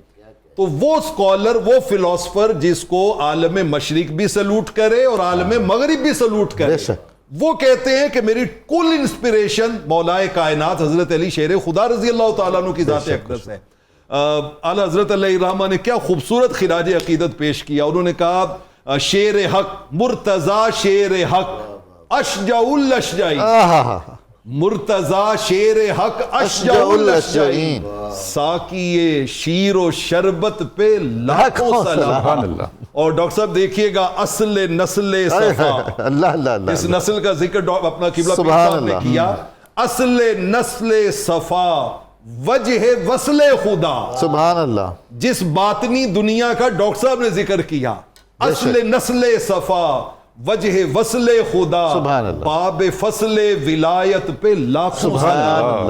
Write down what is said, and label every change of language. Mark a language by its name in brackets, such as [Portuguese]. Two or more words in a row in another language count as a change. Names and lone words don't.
[Urdu] تو وہ اسکالر، وہ فلاسفر جس کو عالم مشرق بھی سلوٹ کرے اور عالم مغرب بھی سلوٹ کرے، وہ کہتے ہیں کہ میری کل انسپریشن مولا کائنات حضرت علی شیر خدا [Arabic] رضی اللہ تعالیٰ عنہ [Urdu] کی ذات اقدس ہے. اعلیٰ حضرت [Arabic] علیہ الرحمہ [Urdu] نے کیا خوبصورت خراج عقیدت پیش کیا. انہوں نے کہا شیر حق مرتضیٰ شیر حق [Arabic] اشجع الاشجعین. [Urdu] مرتضیٰ شیر حق [Arabic] اشجع الاشجعین. [Urdu] ساقی شیر و شربت پہ لاکھوں سلام. اور ڈاکٹر صاحب دیکھیے گا اصل نسل صفا. اللہ اللہ. اس نسل کا ذکر اپنا قبلہ پیر صاحب نے کیا. اصل نسل صفا وجہ وصل خدا. [Arabic] سبحان اللہ. جس باطنی دنیا کا ڈاکٹر صاحب نے ذکر کیا، اصل نسل صفا وجہ وصل خدا، باب فصل ولایت پہ لاکھوں سلام.